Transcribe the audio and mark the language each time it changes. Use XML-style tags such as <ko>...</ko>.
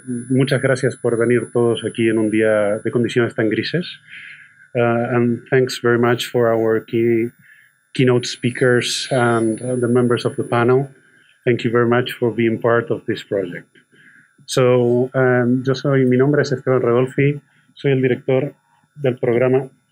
<es>Muchas gracias por venir todos aquí en un día de condiciones tan grises.</es> <en>And thanks very much for our keynote speakers and the members of the panel. Thank you very much for being part of this project.</en> <es>So, mi nombre es Esteban Redolfi, soy el director del programa.</es>